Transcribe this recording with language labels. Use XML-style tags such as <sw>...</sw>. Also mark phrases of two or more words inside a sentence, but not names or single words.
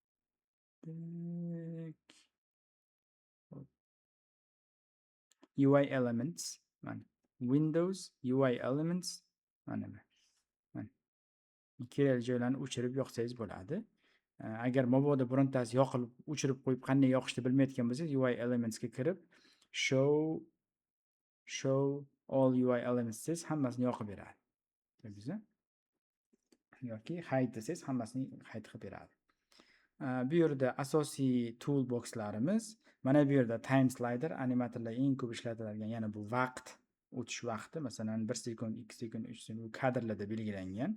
<en>Tak. UI elements. Mana Windows UI elements.</en> <uz>Mana bu. Kerakli joylarni o'chirib yoqsangiz bo'ladi. Agar mabodo birontasi yoqilib, o'chirib qo'yib qanday yoqishni bilmayotgan bo'lsangiz,</uz> <en>UI elements</en> <uz>ga kirib</uz> <en>show all UI elements</en> <uz>desangiz hammasini yoqib beradi. Biza yoki hide desangiz hammasini hide qilib beradi. Bu yerda asosiy toolboxlarimiz, mana bu yerda</uz> <en>time slider,</en> <uz>animatorlar eng ko'p ishlatiladigan, yana bu vaqt, o'tish vaqti, masalan 1 sekund, 2 sekund, 3 sekund kadrlarda belgilangan.</uz>